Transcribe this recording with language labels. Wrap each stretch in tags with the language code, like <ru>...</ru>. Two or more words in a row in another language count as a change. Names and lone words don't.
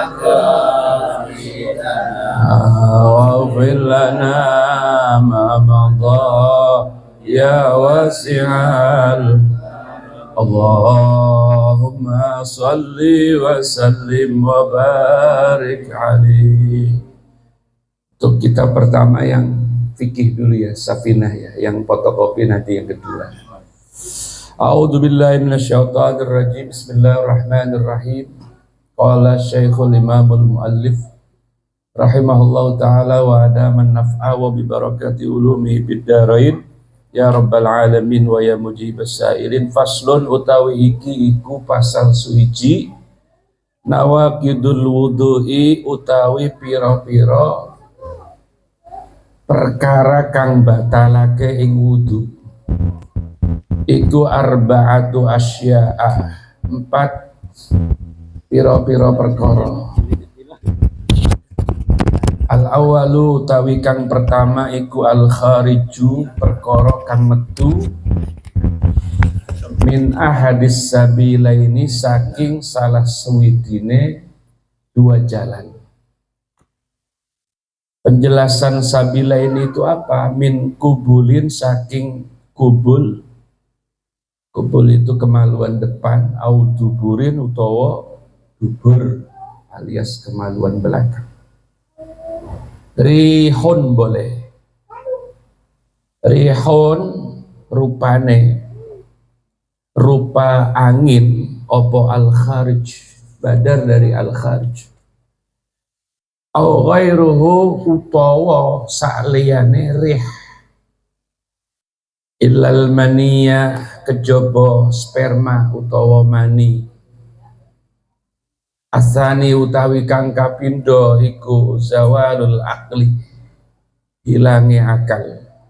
<ar>مقاصدنا واغفر لنا ما مضى يا واسع اللهم صل وسلم وبارك عليه.</ar> <id>Untuk kita pertama yang fikih dulu ya, Safinah ya, yang fotokopi nanti yang kedua.</id> <ar>أعوذ بالله من الشيطان الرجيم. بسم الله الرحمن الرحيم. قال الشيخ الإمام المؤلف رحمه الله تعالى وأدام النفع وببركة علومه في الدارين. يا رب العالمين ويا مجيب السائلين.</ar> <jv>Faslun utawi iki iku pasal suci</jv> <ar>نواقض الوضوء</ar> <jv>utawi pira-pira perkara kang batalake ing wudu. Iku</jv> <ar>أربعة أشياء,</ar> <jv>4 pira-pira perkara. Al-awalu utawi kang pertama iku al-khariju, perkara kang metu</jv> <ar>من أحد السبيلين,</ar> <jv>saking salah suwijine dua jalan.</jv> <id>Penjelasan sabilaini itu apa?</id> <ar>من قبل,</ar> <jv>saking kubul.</jv> <id>Kubul itu kemaluan depan,</id> <ar>أو دبر</ar> <id>utawa dubur alias kemaluan belakang. Rihun boleh.</id> <jv>Rihun rupane rupa angin opo al-kharij, badar dari al-kharij.</jv> <ar>أو غيره</ar> <jv>utawa sakliyane rih.</jv> <ar>إلا المني,</ar> <jv>kejaba sperma utawa mani. Asani utawi kang kapindo iku</jv> <ar>زوال العقل,</ar> <jv>hilangi akal.</jv>